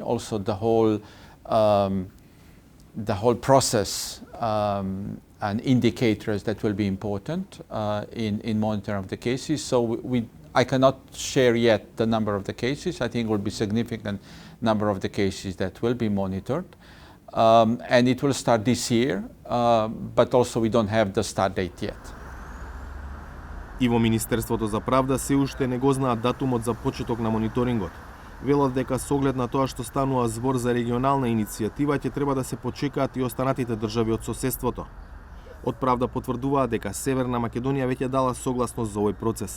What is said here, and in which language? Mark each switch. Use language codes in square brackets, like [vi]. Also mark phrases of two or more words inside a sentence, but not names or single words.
[en] Also, the whole process and indicators that will be important in monitoring of the cases. So I cannot share yet the number of the cases. I think it will be significant number of the cases that will be monitored. And it will start this year, but also we don't have the start date yet. [mk] И во Министерството за правда се уште не го знаат датумот за почеток на мониторингот. Велат дека со оглед на тоа што станува збор за регионална иницијатива, ќе треба да се почекаат и останатите држави од соседството. Од правда потврдуваа дека Северна Македонија веќе дала согласност за овој процес.